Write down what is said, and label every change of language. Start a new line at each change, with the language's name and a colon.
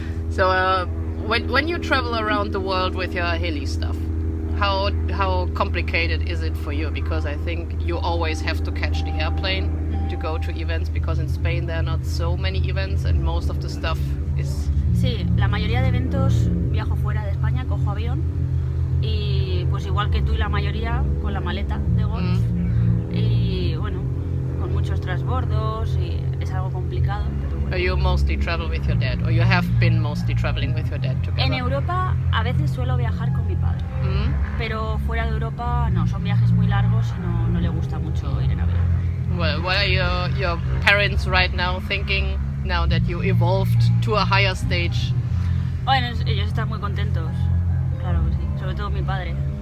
English: So, when you travel around the world with your heli stuff, how complicated is it for you? Because I think you always have to catch the airplane to go to events, because in Spain there are not so many events and most of the stuff is...
Spanish: Sí, la mayoría de eventos viajo fuera de España, cojo avión y pues igual que tú y la mayoría con la maleta de golf y bueno, con muchos transbordos y es algo complicado. Pero bueno.
English: You mostly travel with your dad, or you have been mostly traveling with your dad together?
Spanish: En Europa a veces suelo viajar con mi padre, pero fuera de Europa no, son viajes muy largos y no le gusta mucho ir en avión.
English: Well, what are your parents right now thinking now that you evolved to a higher stage?
Spanish: Bueno, ellos están muy contentos, claro que sí, sobre todo mi padre.